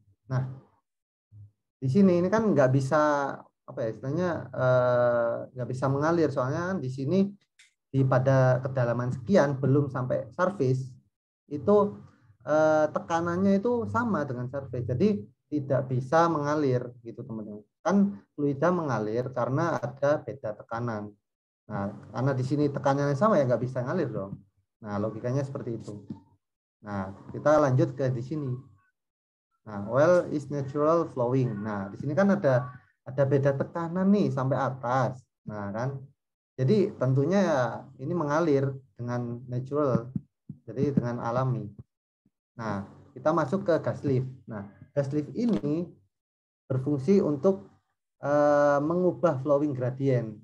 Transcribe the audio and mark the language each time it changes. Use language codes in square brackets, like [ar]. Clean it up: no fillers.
[id] Nah, di sini ini kan nggak bisa apa ya istilahnya nggak bisa mengalir, soalnya kan di sini pada kedalaman sekian belum sampai surface itu tekanannya itu sama dengan surface, jadi tidak bisa mengalir gitu teman-teman. Kan fluida mengalir karena ada beda tekanan. Nah, karena di sini tekanannya sama ya nggak bisa ngalir dong. Nah, logikanya seperti itu. Nah, kita lanjut ke di sini. [en] Nah, well is natural flowing. [id] Nah, di sini kan ada beda tekanan nih sampai atas. Nah, kan. Jadi tentunya ya ini mengalir dengan natural. Jadi dengan alami. Nah, kita masuk ke gas lift. Nah, gas lift ini berfungsi untuk mengubah flowing gradient.